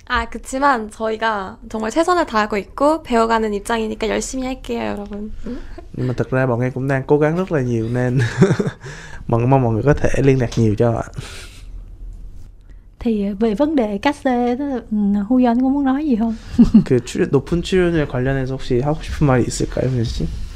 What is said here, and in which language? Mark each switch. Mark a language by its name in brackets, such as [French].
[Korean] 그치만 저희가 정말 최선을 다하고 있고 배워가는 입장이니까 열심히 할게요, 여러분. [Vietnamese] Nhưng mà thực ra bọn em cũng đang cố gắng rất là nhiều nên mong mọi người có thể liên lạc nhiều cho ạ. Thì về vấn đề cách xê đó, Huyeon có muốn nói gì không? [Korean] 그 높은 출연료에 관련해서 혹시 하고 싶은 말이 있을까요, 훈 씨?